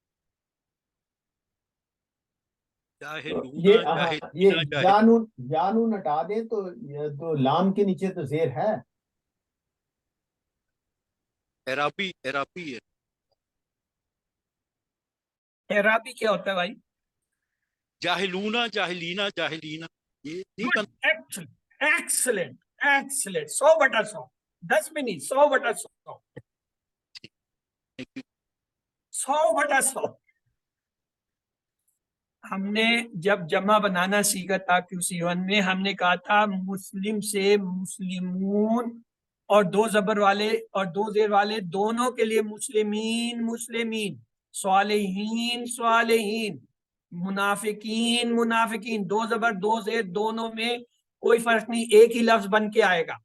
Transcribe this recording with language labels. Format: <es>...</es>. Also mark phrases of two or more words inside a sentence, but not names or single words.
<ur>یہ یہ جانون ہٹا دیں تو تو لام کے نیچے تو زیر ہے۔ اعرابی ہے۔ اعرابی کیا ہوتا ہے بھائی؟</ur> <ar>جاہلونا جاہلینا جاہلینا،</ar> <ur>یہ نہیں بنتا۔</ur> <en>excellent excellent,</en> <ur>100/100، 10 میں نہیں، 100/100، 100/100۔ ہم نے جب جمع بنانا سیکھا تھا QC1 میں، ہم نے کہا تھا مسلم سے مسلمون اور دو زبر والے اور دو زیر والے دونوں کے لیے</ur> <ar>مسلمین مسلمین، صالحین صالحین، منافقین منافقین،</ar> <ur>دو زبر دو زیر دونوں میں کوئی فرق نہیں، ایک ہی لفظ بن کے آئے گا۔</ur>